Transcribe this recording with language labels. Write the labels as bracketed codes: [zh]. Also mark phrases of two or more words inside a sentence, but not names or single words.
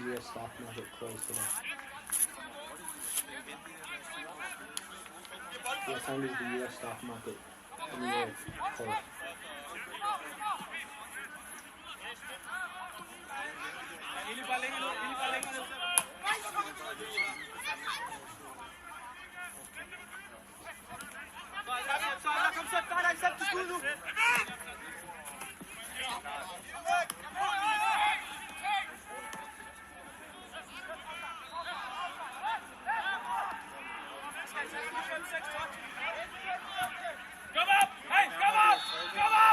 [en] stock market closed today? What time does the U.S. stock market in New York close? [da] Eli bare længere ned, Eli bare længere ned. Kom så, sæt til skud nu. Kom op! Hey, kom op! Kom op!